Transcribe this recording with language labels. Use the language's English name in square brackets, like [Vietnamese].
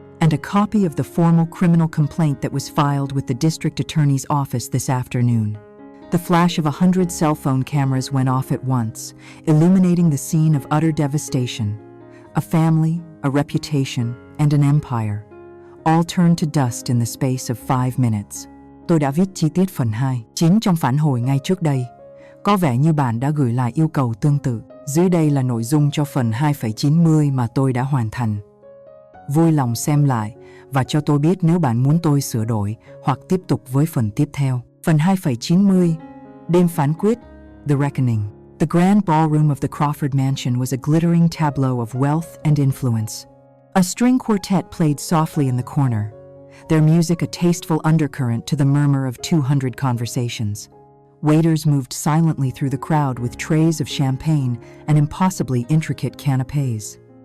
[English] and a copy of the formal criminal complaint that was filed with the district attorney's office this afternoon. The flash of 100 cell phone cameras went off at once, illuminating the scene of utter devastation. A family, a reputation, and an empire, all turned to dust in the space of 5 minutes. [Vietnamese] Tôi đã viết chi tiết phần 2, chính trong phản hồi ngay trước đây. Có vẻ như bạn đã gửi lại yêu cầu tương tự. Dưới đây là nội dung cho phần 2.90 mà tôi đã hoàn thành. Vui lòng xem lại và cho tôi biết nếu bạn muốn tôi sửa đổi hoặc tiếp tục với phần tiếp theo. Phần 2.90, đêm phán quyết, [English] The Reckoning. The grand ballroom of the Crawford mansion was a glittering tableau of wealth and influence. A string quartet played softly in the corner, their music a tasteful undercurrent to the murmur of 200 conversations. Waiters moved silently through the crowd with trays of champagne and impossibly intricate canapes.